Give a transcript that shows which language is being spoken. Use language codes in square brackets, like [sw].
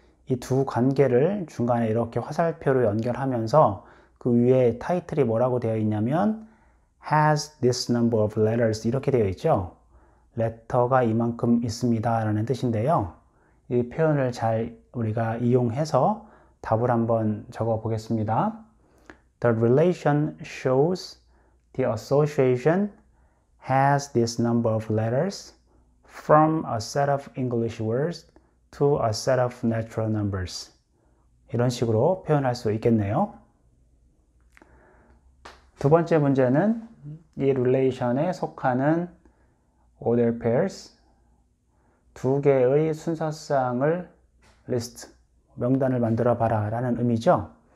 [ko] 이 두 관계를 중간에 이렇게 화살표로 연결하면서 그 위에 타이틀이 뭐라고 되어 있냐면 [en] has this number of letters [ko] 이렇게 되어 있죠. 레터가 이만큼 있습니다 라는 뜻인데요. 이 표현을 잘 우리가 이용해서 답을 한번 적어 보겠습니다. [en] The relation shows the association has this number of letters from a set of English words to a set of natural numbers. [ko] 이런 식으로 표현할 수 있겠네요. 두 번째 문제는 이 릴레이션에 속하는 [en] order pairs, [ko] 두 개의 순서쌍을 list, 명단을 만들어 봐라 라는 의미죠.